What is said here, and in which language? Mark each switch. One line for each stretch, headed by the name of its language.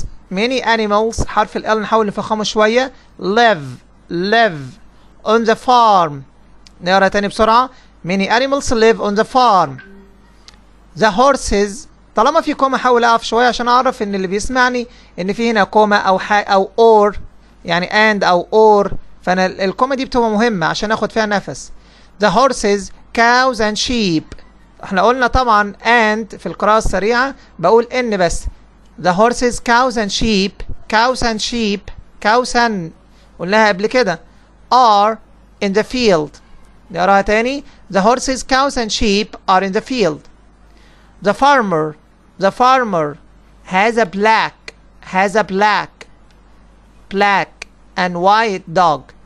English: many animals
Arabic: حرف ال نحاول نفخمه شوية.
English: live on the farm.
Arabic: نقرا تاني بسرعة.
English: many animals live on the farm. the horses
Arabic: طالما في كوما حاول اقف شوية عشان اعرف ان اللي بيسمعني ان في هنا كوما او or يعني and او or فانا الكومه دي بتبقى مهمه عشان اخد فيها نفس.
English: the horses cows and sheep.
Arabic: احنا قلنا طبعا and في القراءه السريعه بقول ان بس.
English: the horses cows and sheep cows and sheep cows and
Arabic: قلناها قبل كده
English: are in the field.
Arabic: نقراها تاني.
English: the horses cows and sheep are in the field. the farmer has a black and white dog.